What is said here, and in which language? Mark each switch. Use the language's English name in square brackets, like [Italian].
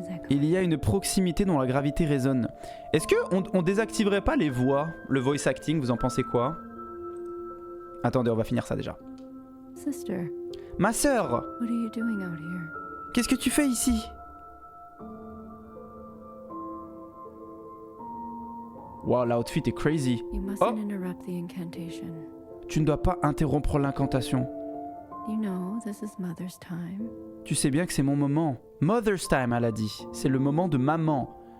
[French] Il y a une proximité dont la gravité résonne. Est-ce que on désactiverait pas les voix, le voice acting, vous en pensez quoi? Attendez, on va finir ça déjà. [English] Sister, [French] Ma sœur, [English] what are you doing out here? [French] qu'est-ce que tu fais ici? Wow, l'outfit est crazy. [English] You mustn't interrupt the incantation. [French] Tu ne dois pas interrompre l'incantation. [English] You know, this is Mother's time. [French] Tu sais bien que c'est mon moment. [English] Mother's time, [French] elle a dit. C'est le moment de maman.